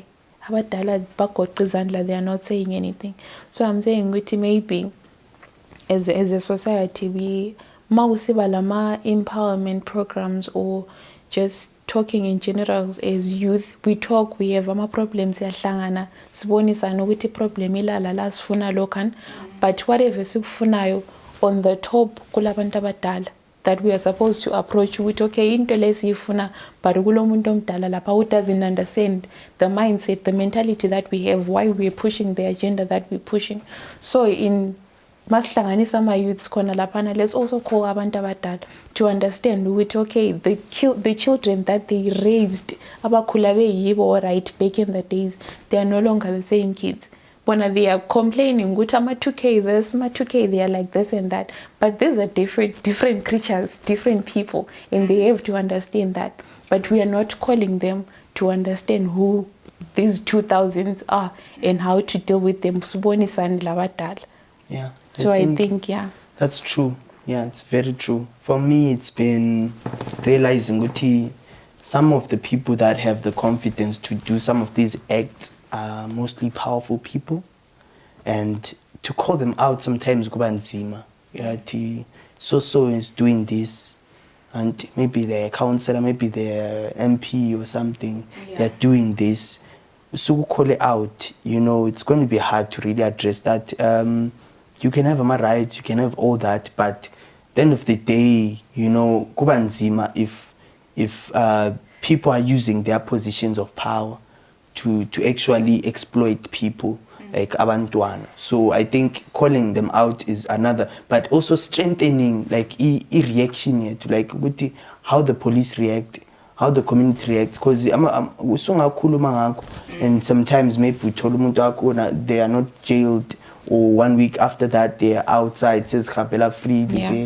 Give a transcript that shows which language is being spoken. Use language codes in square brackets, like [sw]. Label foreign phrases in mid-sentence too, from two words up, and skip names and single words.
[en] They are not saying anything. So I'm saying maybe as a society, we empowerment programs or just talking in general as youth, we talk, we have problems [nd] yahlangana sibonisana ukuthi problem ilala la sifuna lokhan, [en] but whatever sikufunayo on the top [nd] kulabantu abadala [en] that we are supposed to approach with, okay, [nd] into lesifuna [en] but [nd] kulo muntu omdala lapha [en] who doesn't understand the mindset, the mentality that we have, why we are pushing the agenda that we're pushing. So in [nd] masihlanganisa ama youths khona laphana, [en] let's also call [nd] abantu abadala [en] to understand ukuthi okay, the children that they raised [nd] abakhula beyibo [en] right back in the days, they are no longer the same kids. When they are complaining, ama 2K this, ama 2K they are like this and that. But these are different creatures, different people, and they have to understand that. But we are not calling them to understand who these 2000s are and how to deal with them. Yeah. So I think yeah. That's true. Yeah, it's very true. For me, it's been realizing that some of the people that have the confidence to do some of these acts are mostly powerful people, and to call them out sometimes [nd] kuba nzima. [en] Yeah, so is doing this, and maybe they're a counselor, maybe they're MP or something. They're doing this. so call it out, you know, it's going to be hard to really address that. You can have my rights, you can have all that, but at the end of the day, you know, [nd] kuba nzima [en] if people are using their positions of power to actually exploit people like abantwana. So I think calling them out is another, but also strengthening like reaction here to like how the police react, how the community reacts, because and sometimes maybe they are not jailed, or 1 week after that they are outside, says free bail.